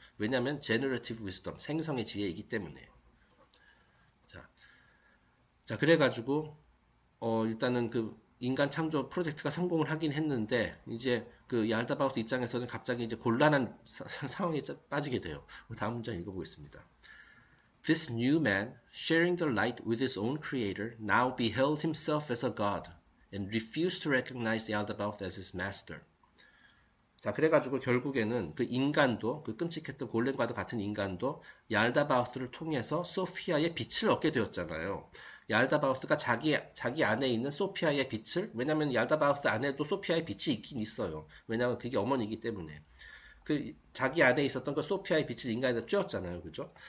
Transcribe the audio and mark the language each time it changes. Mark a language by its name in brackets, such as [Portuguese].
[Korean] 왜냐하면 generative wisdom, 생성의 지혜이기 때문에. 자, 그래가지고 일단은 그 인간 창조 프로젝트가 성공을 하긴 했는데 이제 그 얄다바우스 입장에서는 갑자기 이제 곤란한 상황에 빠지게 돼요. 다음 문장 읽어보겠습니다. [English] This new man, sharing the light with his own creator, now beheld himself as a god and refused to recognize Yaldabaoth as his master. [Korean] 자, 그래가지고 결국에는 그 인간도, 그 끔찍했던 골렘과도 같은 인간도 얄다바우스를 통해서 소피아의 빛을 얻게 되었잖아요. 얄다바우스가 자기 안에 있는 소피아의 빛을, 왜냐면 얄다바우스 안에도 소피아의 빛이 있긴 있어요. 왜냐면 그게 어머니이기 때문에. 그 자기 안에 있었던 그 소피아의 빛을 인간에다 쬐었잖아요. 그죠?